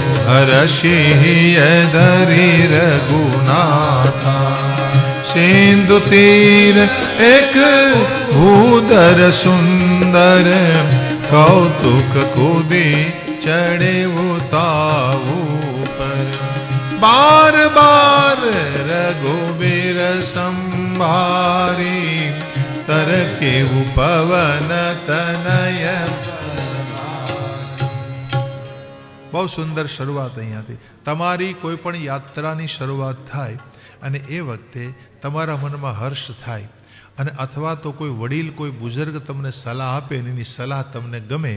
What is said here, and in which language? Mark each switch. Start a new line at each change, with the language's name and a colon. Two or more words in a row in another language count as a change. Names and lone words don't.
Awadhi: हर्षि धरी रघुनाथा सिंधु तीर एक भूधर सुंदर कौतुक कूदी चढ़े उताऊ पर बार बार रघुबीर संभारी तर के उपवन तनय.
Gujarati: બહુ સુંદર શરૂઆત અહીંયાથી. તમારી કોઈ પણ યાત્રાની શરૂઆત થાય અને એ વખતે તમારા મનમાં હર્ષ થાય અને અથવા તો કોઈ વડીલ, કોઈ બુઝુર્ગ તમને સલાહ આપે અને એની સલાહ તમને ગમે.